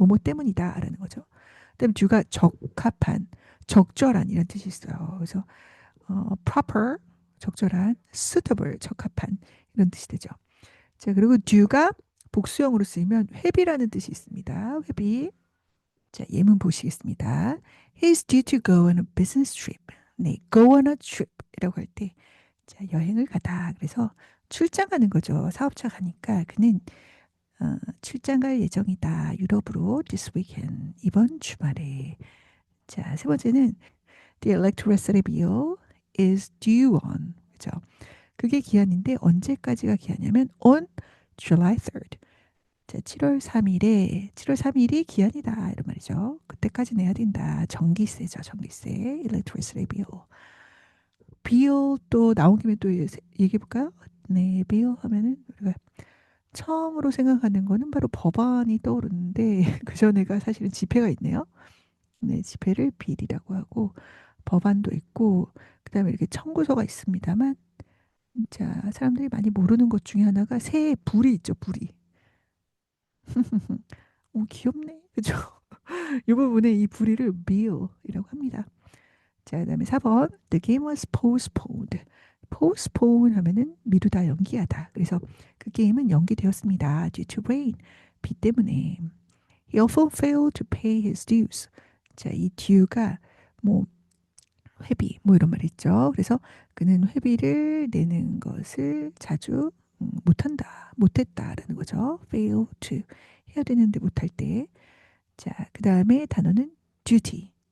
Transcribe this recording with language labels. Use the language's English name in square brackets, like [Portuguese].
[Korean] 뭐뭐 때문이다라는 거죠. 그다음 due가 적합한, 적절한 이런 뜻이 있어요. 그래서 proper 적절한, suitable 적합한 이런 뜻이 되죠. 자, 그리고 due가 복수형으로 쓰이면 회비라는 뜻이 있습니다. 회비. 자, 예문 보시겠습니다. [English] He's due to go on a business trip. [Korean] 네, go on a trip이라고 할 때, 자, 여행을 가다. 그래서 출장 가는 거죠. 사업차 가니까 그는 출장 갈 예정이다. 유럽으로 [English] this weekend. [Korean] 이번 주말에. [English] 자, 세 번째는 the electricity bill is due on. [Korean] 그죠? 그게 기한인데 언제까지가 기한이냐면 [English] on July 3rd. [Korean] 자, 7월 3일이 기한이다. 이런 말이죠. 그때까지 내야 된다. 전기세죠. 전기세. electricity bill. bill 또 나온 김에 또 얘기해 볼까요? 네, bill 하면은 우리가 처음으로 생각하는 거는 바로 법안이 떠오르는데 그 전에가 사실은 지폐가 있네요. 네, 지폐를 bill이라고 하고 법안도 있고 그다음에 이렇게 청구서가 있습니다만 자, 사람들이 많이 모르는 것 중에 하나가 새에 불이 있죠. 불이. 귀엽네. 그죠? 이 부분에 이 불의를 bill이라고 합니다. 자, 그다음에 4번. [English] The game was postponed. [Korean] postpone 하면은 미루다, 연기하다. 그래서 그 게임은 연기되었습니다. [English] due to rain. [Korean] 비 때문에. [English] He often failed to pay his dues. [Korean] 자, 이 due가 뭐 회비 뭐 이런 말 있죠. 그래서 그는 회비를 내는 것을 자주 못했다라는 거죠. fail to 해야 되는데 못할 때. 자, 그 다음에 단어는 duty.